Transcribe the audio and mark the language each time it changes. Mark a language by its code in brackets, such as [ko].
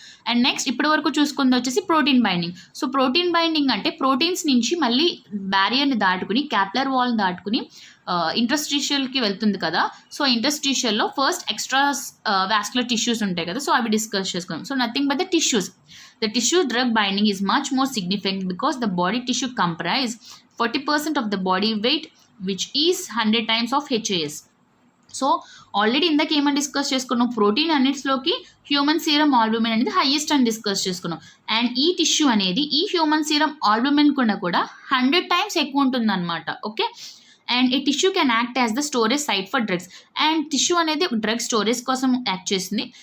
[te] And next ఇప్పటి వరకు చూసుకుంది వచ్చేసి protein binding. So protein binding అంటే ప్రోటీన్స్ నుంచి మళ్ళీ బ్యారియర్ని దాటుకుని క్యాపిలర్ వాల్ని దాటుకుని ఇంటర్స్టిషియల్కి వెళ్తుంది కదా. So ఇంటర్స్టిషియల్లో first extra vascular tissues ఉంటాయి కదా. సో అవి డిస్కస్ చేసుకున్నాం. [en] So nothing but the tissues. The tissue drug binding is much more significant because the body tissue comprise 40% of the body weight, which is 100 times of HAS. [te] So already ఇందాక ఏమని discuss చేసుకున్నాం, protein అన్నిటిలోకి human serum albumin అనేది highest అని discuss చేసుకున్నాం. And ఈ tissue అనేది ఈ human serum albumin కూడా 100 టైమ్స్ ఎక్కువ ఉంటుంది అనమాట. ఓకే. [en] And ఈ tissue can act as the storage site for drugs. [te] And tissue అనేది డ్రగ్ స్టోరేజ్ కోసం యాక్ట్ చేస్తుంది.